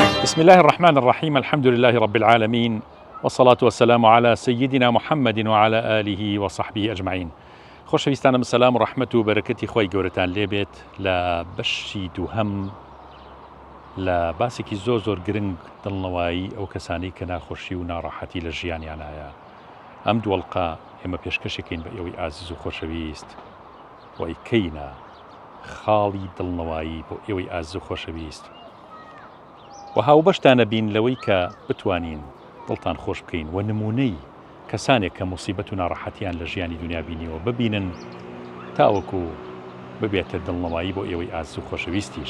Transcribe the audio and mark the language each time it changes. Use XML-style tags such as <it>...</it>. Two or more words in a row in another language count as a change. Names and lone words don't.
<ar>بسم الله الرحمن الرحيم. الحمد لله رب العالمين، والصلاة والسلام على سيدنا محمد وعلى آله وصحبه أجمعين.</ar> <ckb>خۆشەویستانم سەلام و ڕەحمەت و بەرەکەتی خۆی گەورەتان لێبێت لە بەشی دووهەم لە باسێکی زۆر گرنگ دڵنەوایی ئەو کەسانی کە ناخۆشی و ناڕەحەتی لە ژیانیانایە. ئەم دووەڵقە ئێمە پێشکەشێکین بە ئێوەی ئازیز و خۆشەویست و ئەیکەینە خاڵی دڵنەوایی بۆ ئێوەی ئازیز و خۆشەویست و هاوبەشتانە بین لەوەی کە بتوانین دڵتان خۆش بکەین و نمونەی کەسانێک کە موسیبەت و ناڕەحەتیان لە ژیانی دنیا بینیەوە ببینن تاوەکو ببێتە دڵنەوایی بۆ ئێوەی ئازیز و خۆشەویستیش.</ckb>